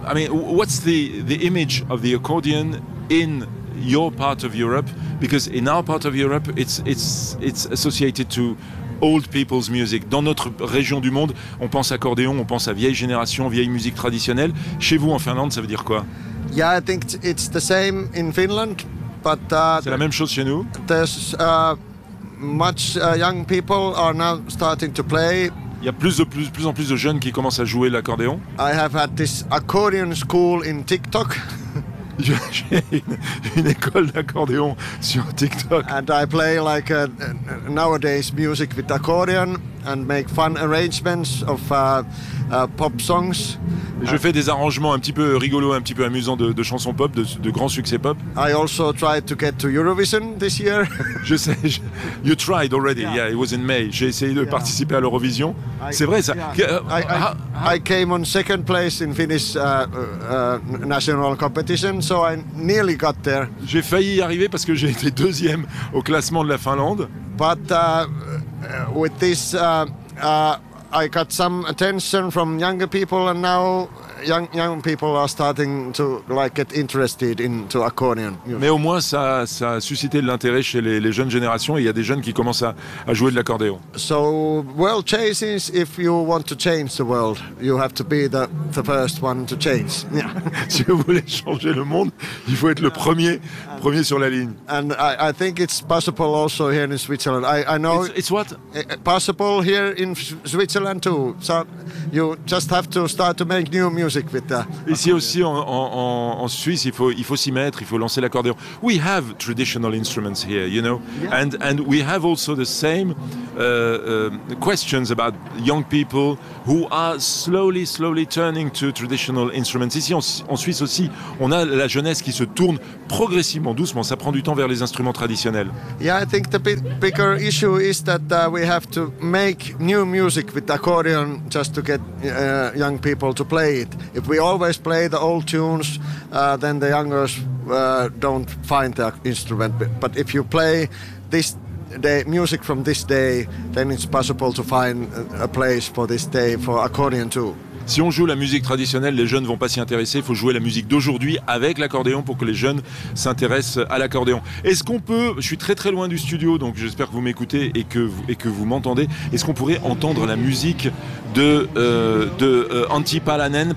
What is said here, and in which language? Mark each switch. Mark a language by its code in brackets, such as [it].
[en] What's the image of the accordion in your part of Europe? Because in our part of Europe, it's associated to old people's music. [fr] Dans notre région du monde, on pense accordéon, on pense à vieille génération, vieille musique traditionnelle. Chez vous, en Finlande, ça veut dire quoi? [en] Yeah, I think it's the same in Finland, but [fr] c'est la même chose chez nous. [en] There's much young people are now starting to play. [fr] Il y a plus en plus de jeunes qui commencent à jouer l'accordéon. [en] I have had this accordion school in TikTok. [fr] J'ai une école d'accordéon sur TikTok. [en] And I play like nowadays music with accordion and make fun arrangements of pop songs. [fr] Je fais des arrangements un petit peu rigolos, un petit peu amusants de chansons pop, de grands succès pop. [en] I also tried to get to Eurovision this year. You tried already. Yeah, it was in May. [fr] J'ai essayé de participer à l'Eurovision. C'est vrai ça. [en] I came on second place in Finnish national competition, so I nearly got there. [fr] J'ai failli y arriver parce que j'ai été deuxième au classement de la Finlande. [en] But with this I got some attention from younger people, and now young people are starting to like get interested into accordion. [fr] Mais au moins ça a suscité de l'intérêt chez les jeunes générations, et il y a des jeunes qui commencent à jouer de l'accordéon. [en] So world changes, if you want to change the world, you have to be the first one to change. Yeah. [fr] Si vous voulez changer le monde, il faut être le premier sur la ligne. [en] And I think it's possible also here in Switzerland. I know it's what? Possible here in Switzerland too. So you just have to start to make new music with that. [fr] Ici aussi en Suisse, il faut s'y mettre, il faut lancer l'accordéon. [en] We have traditional instruments here, you know, and we have also the same questions about young people who are slowly turning to traditional instruments. [fr] Ici en Suisse aussi, on a la jeunesse qui se tourne progressivement, doucement. Ça prend du temps vers les instruments traditionnels. [en] Yeah, I think the bigger issue is that we have to make new music with accordion just to get young people to play. If we always play the old tunes, then the youngers don't find the instrument. But if you play this day, music from this day, then it's possible to find a place for this day for accordion too. [fr] Si on joue la musique traditionnelle, les jeunes ne vont pas s'y intéresser. Il faut jouer la musique d'aujourd'hui avec l'accordéon pour que les jeunes s'intéressent à l'accordéon. Est-ce qu'on peut, je suis très très loin du studio, donc j'espère que vous m'écoutez et que vous m'entendez, est-ce qu'on pourrait entendre la musique de Antti Palanen?